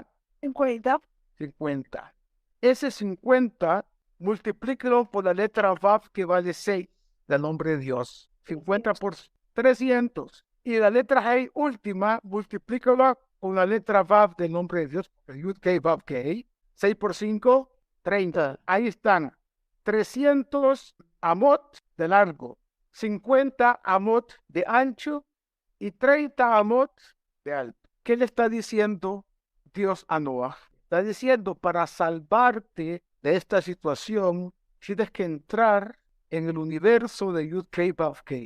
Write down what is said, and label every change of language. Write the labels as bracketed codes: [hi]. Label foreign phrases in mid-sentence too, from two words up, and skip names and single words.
[es] 50. 50. Ese 50 multiplíquelo por la letra Vav que vale 6 del nombre de Dios. 50 por 300. Y la letra Hei última, multiplícala con la letra Vav del nombre de Dios. Yud-Kei-Vav-Kei. 6 por 5, 30. Ahí están. 300 amot de largo. 50 amot de ancho. Y 30 amot de alto. ¿Qué le está diciendo Dios a Noah? Está diciendo, para salvarte de esta situación, tienes que entrar en el universo de Yud-Kei-Vav-Kei.